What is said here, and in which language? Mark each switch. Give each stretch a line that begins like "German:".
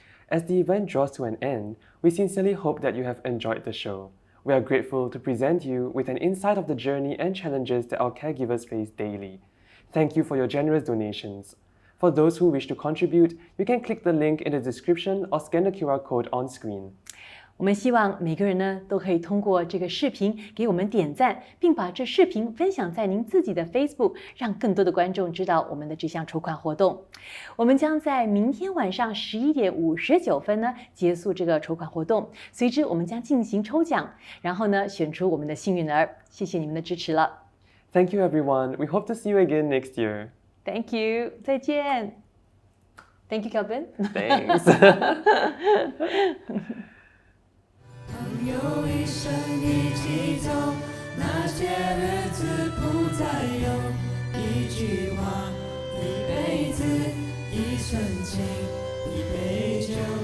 English: As the event draws to an end, we sincerely hope that you have enjoyed the show. We are grateful to present you with an insight of the journey and challenges that our caregivers face daily. Thank you for your generous donations. For those who wish to contribute, you can click the link in the description or scan the QR code on screen.
Chinese: 我们希望每个人呢都可以通过这个视频给我们点赞，并把这视频分享在您自己的 Facebook， 让更多的观众知道我们的这项筹款活动。我们将在明天晚上11点59分呢结束这个筹款活动，随之我们将进行抽奖，然后呢选出我们的幸运儿。谢谢你们的支持了。
English: Thank you, everyone. We hope to see you again next year. Thank you，
Chinese: 再见。
English: Thank you, Kelvin. Thanks.
Chinese: 朋友一生一起走，那些日子不再有。一句话，一辈子，一瞬间，一杯酒。